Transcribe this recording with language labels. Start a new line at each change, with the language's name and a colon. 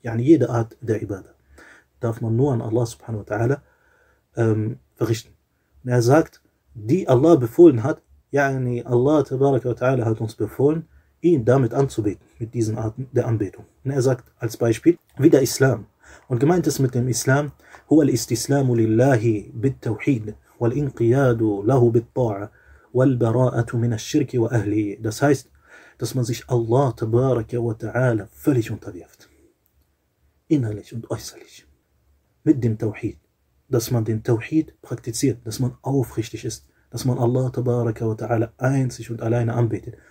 German: Yani jede Art der Ibadah darf man nur an Allah subhanahu wa ta'ala verrichten. Und er sagt, die Allah befohlen hat, yani Allah tabaraka wa ta'ala hat uns befohlen, ihn damit anzubeten, mit diesen Arten der Anbetung. Und er sagt als Beispiel, wie der Islam. Und gemeint ist mit dem Islam,
Arabic: huwa al-istislamu lillahi bit-tawhid. والانقياد له بالطاعة والبراءة من الشرك وأهله.
German: Das heißt, dass man sich Allah tabaraka wa ta'ala völlig unterwirft. Innerlich und äußerlich. Mit dem Tawhid. Dass man den Tawhid praktiziert. Dass man aufrichtig ist. Dass man Allah tabaraka wa ta'ala einzig und alleine anbetet.